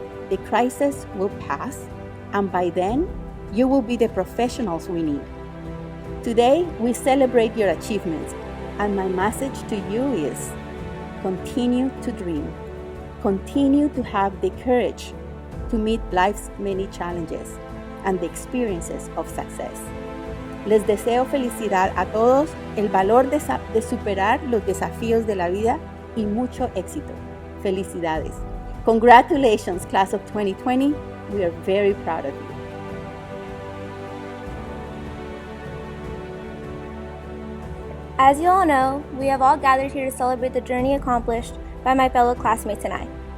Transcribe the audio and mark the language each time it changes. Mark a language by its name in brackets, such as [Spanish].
[English] The crisis will pass, and by then, you will be the professionals we need. Today, we celebrate your achievements, and my message to you is continue to dream. Continue to have the courage to meet life's many challenges and the experiences of success. [Spanish] Les deseo felicidad a todos, el valor de superar los desafíos de la vida y mucho éxito. Felicidades. [English] Congratulations, Class of 2020. We are very proud of you. As you all know, we have all gathered here to celebrate the journey accomplished by my fellow classmates and I.